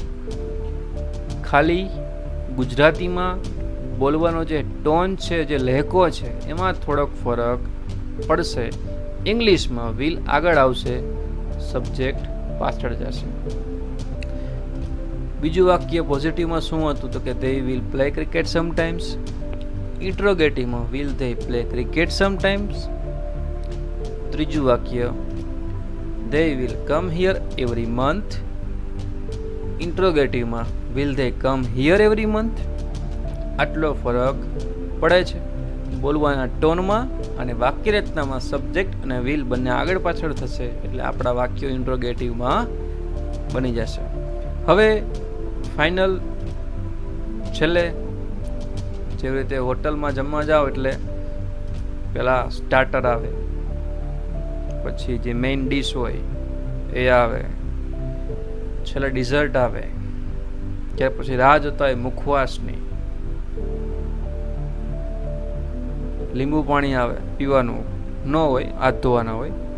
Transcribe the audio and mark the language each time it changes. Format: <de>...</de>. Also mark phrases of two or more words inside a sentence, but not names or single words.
<gu>ખાલી ગુજરાતીમાં બોલવાનો જે ટોન છે, જે લહેકો છે, એમાં થોડોક ફરક પડશે. ઇંગ્લિશમાં વિલ આગળ આવશે, સબ્જેક્ટ પાછળ જશે. બીજું વાક્ય પોઝિટિવમાં શું હતું તો કે</gu> <en>they will play cricket sometimes. ઇન્ટ્રોગેટિવમાં will they play cricket sometimes.</en> <gu>ત્રીજું વાક્ય</gu> <en>they will come here every month. ઇન્ટ્રોગેટિવમાં will they come here every month,</en> <gu>આટલો ફરક પડે છે. બોલવાના ટોનમાં અને વાક્ય રચનામાં સબ્જેક્ટ અને વિલ બંને આગળ પાછળ થશે, એટલે આપણા વાક્યો ઇન્ટ્રોગેટિવમાં બની જશે. હવે ફાઇનલ છેલ્લે જેવી રીતે હોટલમાં જમવા જાઓ એટલે પેલા સ્ટાર્ટર આવે, પછી જે મેઇન ડીશ હોય એ આવે, છેલ્લે ડિઝર્ટ આવે, ત્યાર પછી રાહ જોતા હોય મુખવાસની, લીંબુ પાણી આવે પીવાનું ન હોય, હાથ ધોવાના હોય.</gu>